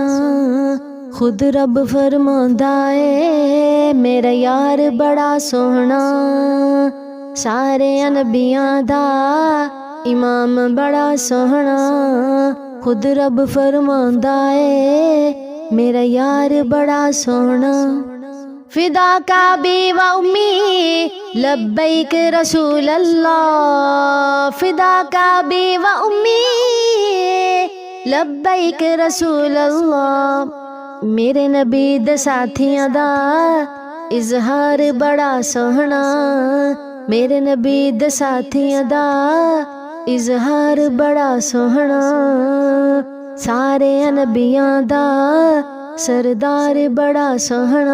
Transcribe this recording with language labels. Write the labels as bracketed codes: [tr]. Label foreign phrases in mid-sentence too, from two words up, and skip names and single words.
[pa] خود رب فرماندا ہے میرا یار بڑا سوہنا. سارے نبیاں دا امام بڑا سوہنا. خود رب فرماندا ہے میرا یار بڑا سوہنا. [ar] فداك أبي وأمي لبيك رسول الله. فداك أبي وأمي لبيك رسول الله. [pa] میرے نبی دے ساتھیاں دا اظہار بڑا سوہنا. میرے نبی دے ساتھیاں دا اظہار بڑا سوہنا. سارے نبیاں دا سردار بڑا سوہنا.